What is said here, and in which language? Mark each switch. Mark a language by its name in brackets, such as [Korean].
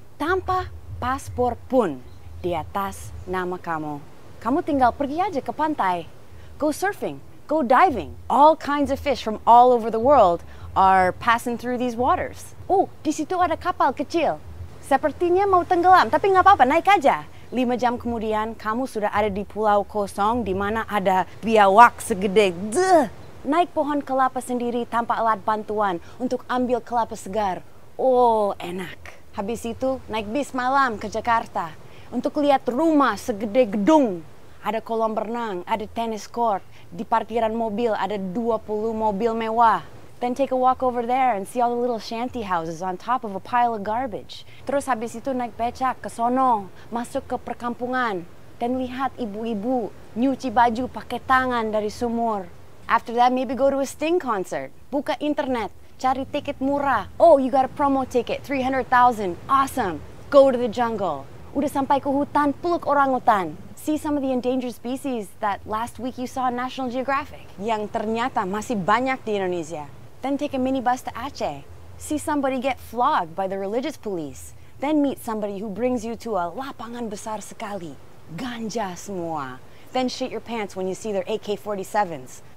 [Indonesian] Tanpa paspor pun di atas nama kamu. Kamu tinggal pergi aja ke pantai. [English] Go surfing, go diving. All kinds of fish from all over the world are passing through these waters. [Indonesian] Oh, di situ ada kapal kecil. Sepertinya mau tenggelam, tapi nggak apa-apa, naik aja. 5 jam kemudian, kamu sudah ada di pulau kosong di mana ada biawak segede. Naik pohon kelapa sendiri tanpa alat bantuan untuk ambil kelapa segar. Oh, enak. Habis itu, naik bis malam ke Jakarta untuk lihat rumah segede gedung. Ada kolam renang, ada tennis court. Di parkiran mobil ada 20 mobil mewah. [English] Then take a walk over there and see all the little shanty houses on top of a pile of garbage. [Indonesian] Terus habis itu naik becak ke sono, masuk ke perkampungan. Dan lihat ibu-ibu nyuci baju pakai tangan dari sumur. [English] After that, maybe go to a Sting concert. [Indonesian] Buka internet, cari tiket murah. [English] Oh, you got a promo ticket, 300,000. Awesome. Go to the jungle. [Indonesian] Udah sampai ke hutan, peluk orangutan. [English] See some of the endangered species that last week you saw on National Geographic. [Indonesian] Yang ternyata masih banyak di Indonesia. [English] Then take a minibus to Aceh. See somebody get flogged by the religious police. Then meet somebody who brings you to a [Indonesian] lapangan besar sekali. Ganja semua. [English] Then shit your pants when you see their AK-47s.